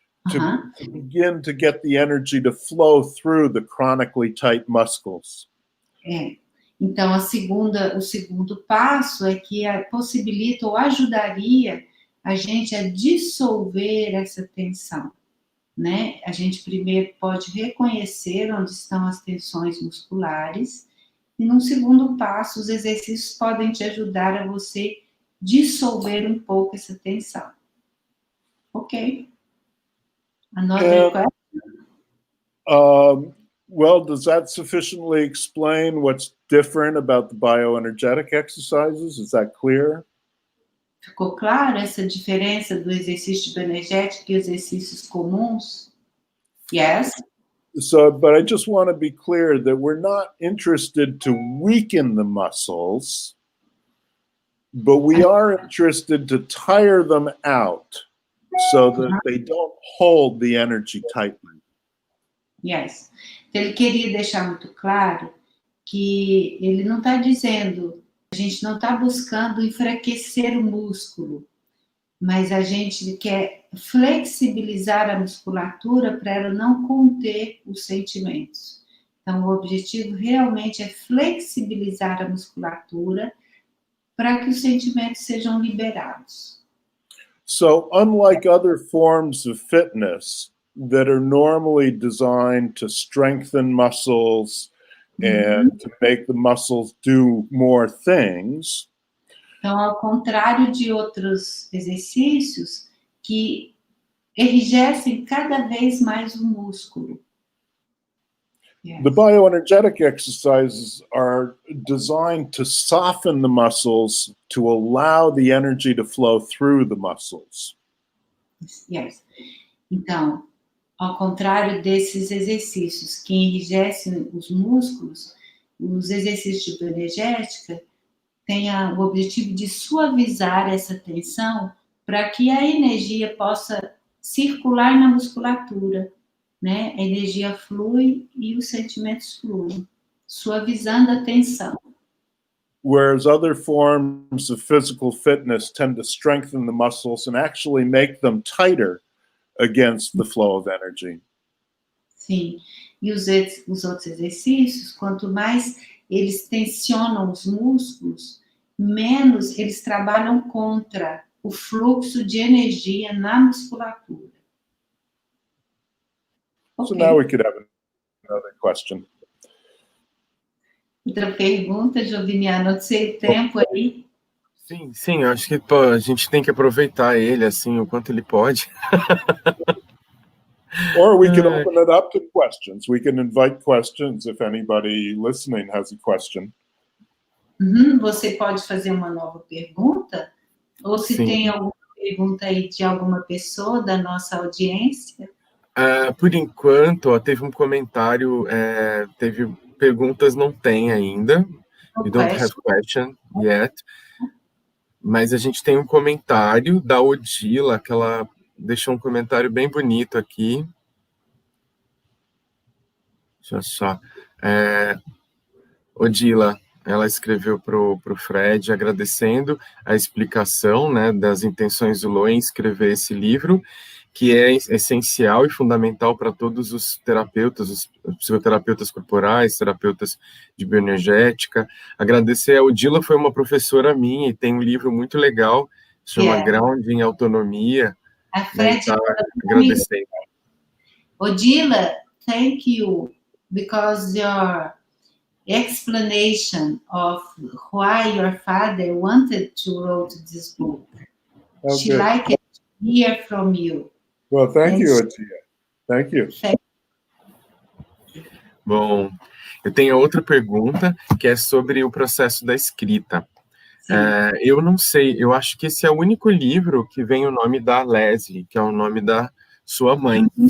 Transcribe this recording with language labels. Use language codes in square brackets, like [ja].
[en] to begin to get the energy to flow through the chronically tight muscles. [pt] Então, o segundo passo é que possibilita ou ajudaria a gente a dissolver essa tensão, né? A gente primeiro pode reconhecer onde estão as tensões musculares e, num segundo passo, os exercícios podem te ajudar a você dissolver um pouco essa tensão. [en] Ok? Another question? Well, does that sufficiently explain what's different about the bioenergetic exercises? Is that clear? [pt] Ficou claro essa diferença do exercício de bioenergética e exercícios comuns? [en] Yes. So, but I just want to be clear that we're not interested to weaken the muscles, but we are interested to tire them out so that they don't hold the energy tightly. Yes. [pt] Então, ele queria deixar muito claro que ele não está dizendo, a gente não está buscando enfraquecer o músculo, mas a gente quer flexibilizar a musculatura para ela não conter os sentimentos. Então, o objetivo realmente é flexibilizar a musculatura para que os sentimentos sejam liberados. [en] So, unlike other forms of fitness that are normally designed to strengthen muscles and to make the muscles do more things, [pt] então, ao contrário de outros exercícios que enrijecem cada vez mais o músculo. [en] Yes. The bioenergetic exercises are designed to soften the muscles to allow the energy to flow through the muscles. Yes. [pt] Então, ao contrário desses exercícios que enrijecem os músculos, os exercícios de bioenergética têm o objetivo de suavizar essa tensão para que a energia possa circular na musculatura, né? A energia flui e os sentimentos fluem, suavizando a tensão. [en] Whereas other forms of physical fitness tend to strengthen the muscles and actually make them tighter against the flow of energy. [pt] Sim, e os outros exercícios, quanto mais eles tensionam os músculos, menos eles trabalham contra o fluxo de energia na musculatura. [en] So now we could have another question. [pt] Outra pergunta, Joviniano, não sei o tempo aí. Sim, eu acho que a gente tem que aproveitar ele, assim, o quanto ele pode. [en] Or we can open it up to questions. We can invite questions if anybody listening has a question. [pt] Você pode fazer uma nova pergunta? Ou se tem alguma pergunta aí de alguma pessoa da nossa audiência? Por enquanto, teve um comentário, teve perguntas, não tem ainda. [en] We don't have question yet. [pt] Mas a gente tem um comentário da Odila, que ela deixou um comentário bem bonito aqui. Deixa eu só. Odila, ela escreveu para o Fred, agradecendo a explicação, né, das intenções do Lowen em escrever esse livro, que é essencial e fundamental para todos os terapeutas, os psicoterapeutas corporais, terapeutas de bioenergética. Agradecer a Odila, foi uma professora minha e tem um livro muito legal, chama Grande em Autonomia. A Fred, tá agradecendo. [en] Odila, thank you, because your explanation of why your father wanted to write this book. Okay. She liked it to hear from you. Well, thank you, Atia. Thank you. [pt] Bom, eu tenho outra pergunta, que é sobre o processo da escrita. Eu não sei, eu acho que esse é o único livro que vem o nome da Leslie, que é o nome da sua mãe.